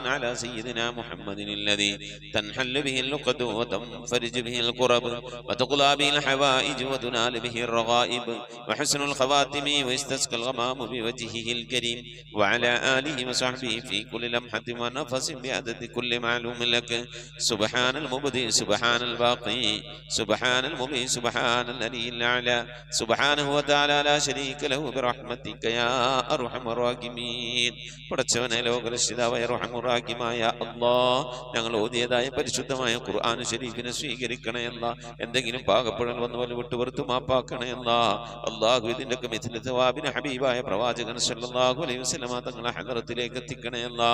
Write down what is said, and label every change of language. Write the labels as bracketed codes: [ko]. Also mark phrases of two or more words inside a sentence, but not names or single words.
[ar] على سيدنا محمد الذي تنحل به اللقد وتنفرج به الكرب وتقضى به الحوائج وتنال به الرغائب وحسن الخواتم ويستسقى الغمام بوجهه الكريم وعلى آله وصحبه في كل لمحة ونفس بعدد كل معلوم لك سبحان المبدئ سبحان الباقي سبحان المبدئ سبحان الذي الأعلى سبحانه وتعالى لا شريك له برحمتك يا أرحم الراحمين. [ml] പടച്ചവനെ ലോകരക്ഷിതാവായ റഹ്മാനുറഹീമായ അല്ലാഹ്, ഞങ്ങൾ ഓതിയതായ പരിശുദ്ധമായ ഖുർആൻ ശരീഫിനെ സ്വീകരിക്കണേ അല്ലാ. എന്തെങ്കിലും പാകപ്പെടൽ വന്നു വല്ല വിട്ടുപുറത്ത് മാപ്പാക്കണേ അല്ലാ. അല്ലാഹു ഇതിൻ്റെയൊക്കെ മിഥില സവാബിന് ഹബീബായ പ്രവാചകൻ [ar] صلى الله عليه وسلم [ml] തങ്ങളെ ഹദറത്തിലേക്ക് എത്തിക്കണേ അല്ലാ.